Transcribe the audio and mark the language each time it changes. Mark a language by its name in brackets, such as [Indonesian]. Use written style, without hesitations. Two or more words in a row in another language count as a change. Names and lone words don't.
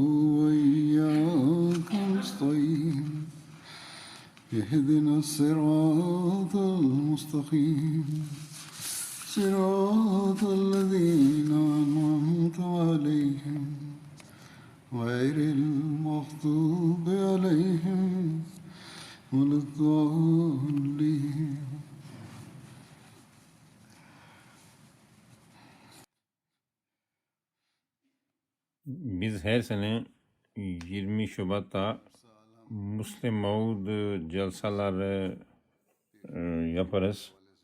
[Arabic] وإياك نستعين اهدنا الصراط المستقيم صراط الذين أنعمت عليهم غير المغضوب عليهم ولا الضالين. [Turkish] Biz her sene 20 Şubat'ta Müslim Maud celsaları yaparız.